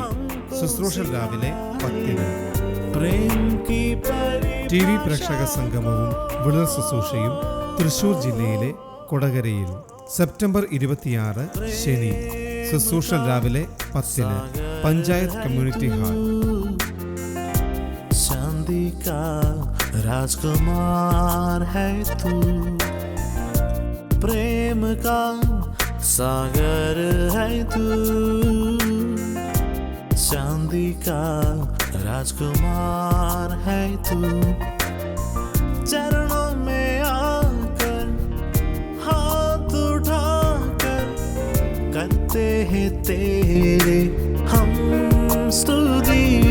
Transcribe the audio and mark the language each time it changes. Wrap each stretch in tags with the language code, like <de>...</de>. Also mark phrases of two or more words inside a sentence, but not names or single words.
<ml>ശുശ്രൂഷ രാവിലെ 10-ന്. TV പ്രേക്ഷക സംഗമവും വ്രത ശുശ്രൂഷയും തൃശൂർ ജില്ലയിലെ കൊടകരയിൽ സെപ്റ്റംബർ 26 ശനി. ശുശ്രൂഷ രാവിലെ 10-ന്. പഞ്ചായത്ത് കമ്മ്യൂണിറ്റി ഹാൾ.</ml> <hi>चांदी का राजकुमार है तू, प्रेम का सागर है तू, चांदी का राजकुमार है तू, चरणों में आकर हाथ उठाकर करते हैं तेरे हम स्तुति,</hi>